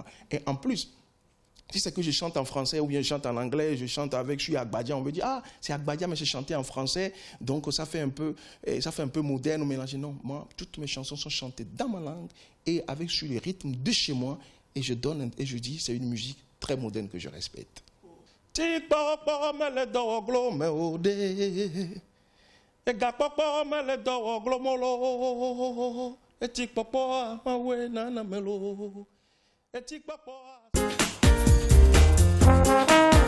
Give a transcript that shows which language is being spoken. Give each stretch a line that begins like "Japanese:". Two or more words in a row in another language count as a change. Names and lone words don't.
French: Et en plus, si c'est que je chante en français ou bien je chante en anglais, je chante avec, je suis Agbadia, on me dit, ah, c'est Agbadia, mais j'ai chanté en français, donc ça fait un peu moderne ou mélangé. Non, moi, toutes mes chansons sont chantées dans ma langue et avec sur les rythmes de chez moi, et je donne, et je dis, c'est une musique très moderne que je respecte.
Ewe: Tikpokpo mele do glo me ode, e gakpokpo mele do glo molo, e tikpokpo awe nana melo, e tikpokpo.